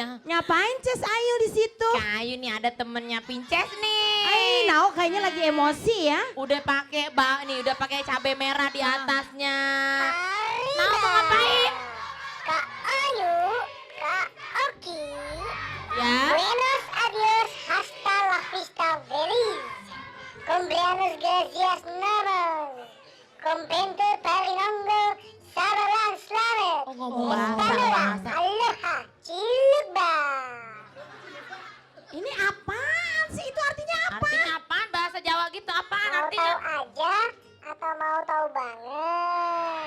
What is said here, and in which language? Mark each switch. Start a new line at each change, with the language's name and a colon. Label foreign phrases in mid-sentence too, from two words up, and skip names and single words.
Indonesian: Ngapain Ences Ayu di situ? Kayu nih ada temennya pinces nih. Nao kayaknya lagi emosi ya. Udah pakai udah pakai cabai merah di atasnya. Nao mau ngapain? Kak Ayu, Kak Oki. Ya.
Spanish: Buenos adios, hasta la vista feliz. Cumpleaños gracias namas. Compente parinongo, sabalan selamat.
Indonesian: Oh, ngomong bahasa. Aloha, cileba. Ini apaan sih? Itu artinya apa? Artinya apaan? Bahasa Jawa gitu apaan Mau artinya? tahu aja atau mau tahu banget?